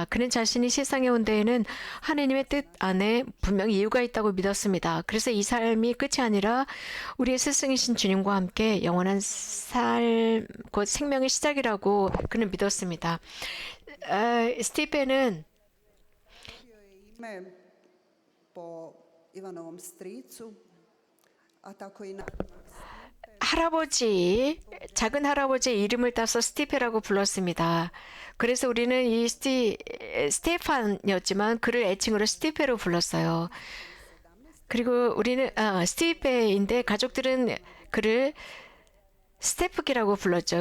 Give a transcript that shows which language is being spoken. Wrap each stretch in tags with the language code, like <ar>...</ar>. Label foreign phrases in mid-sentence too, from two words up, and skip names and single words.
<ko>그는 자신이 세상에 온 데에는 하나님의 뜻 안에 분명히 이유가 있다고 믿었습니다. 그래서 이 삶이 끝이 아니라 우리의 스승이신 주님과 함께 영원한 삶, 곧 생명의 시작이라고 그는 믿었습니다. 스티펜은</ko> <hr>dobio je ime po Ivanovom stricu, a tako i</hr> <ko>작은 할아버지의 이름을 따서 스티페라고 불렀습니다. 그래서 우리는 이 스테판이었지만 그를 애칭으로 스티페로 불렀어요. 그리고 우리는 스티페인데 가족들은 그를 스테프기라고 불렀죠.</ko>